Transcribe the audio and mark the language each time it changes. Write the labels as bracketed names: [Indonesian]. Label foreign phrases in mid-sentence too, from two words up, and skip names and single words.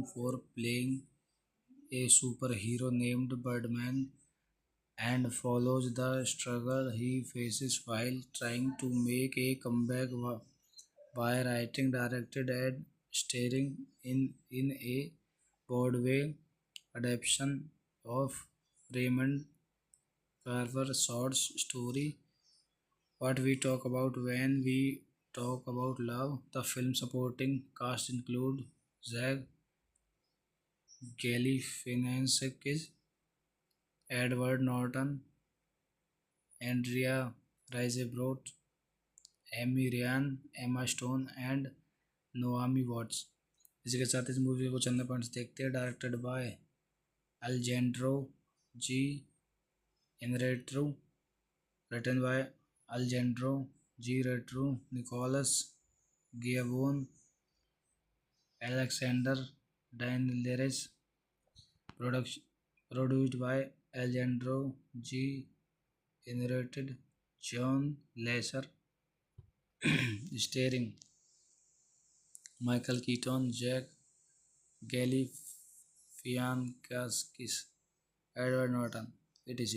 [English] for playing a superhero named Birdman, and follows the struggle he faces while trying to make a comeback by writing, directed, and starring in a Broadway adaptation of Raymond Carver's short story What We Talk About When We Talk About Love. The film supporting cast include Zach Galifianakis, Edward Norton, Andrea Riseborough, एमी रियान, एमा स्टोन एंड नोआमी वॉट्स। [Hindi] इसी के साथ इस मूवी को चंदा पॉइंट्स देखते हैं। [English] directed by अल्जेंड्रो जी इनरेट्रू, written by अल्जेंड्रो जी रेट्रू, निकोलस गियाबोन, एलेक्सेंडर डायनलेरेस, प्रोडक्शन produced by Alejandro G. Inarritu, John Lasser, starring Michael Keaton, Jack Galifianakis, Edward Norton, etc.